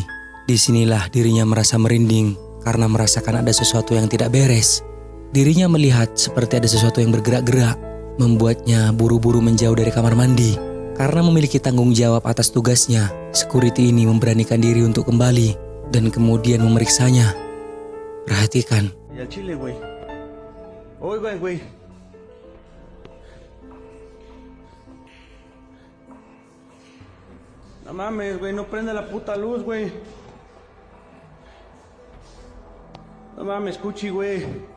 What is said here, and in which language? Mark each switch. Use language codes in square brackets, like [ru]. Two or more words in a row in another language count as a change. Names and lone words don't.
[id] Disinilah dirinya merasa merinding karena merasakan ada sesuatu yang tidak beres. Dirinya melihat seperti ada sesuatu yang bergerak-gerak, membuatnya buru-buru menjauh dari kamar mandi. Karena memiliki tanggung jawab atas tugasnya, security ini memberanikan diri untuk kembali dan kemudian memeriksanya. Perhatikan. [es] Y al chile, güey. Oigan, güey. No mames, güey, no prende la puta luz, güey. No mames, Cuchi, güey.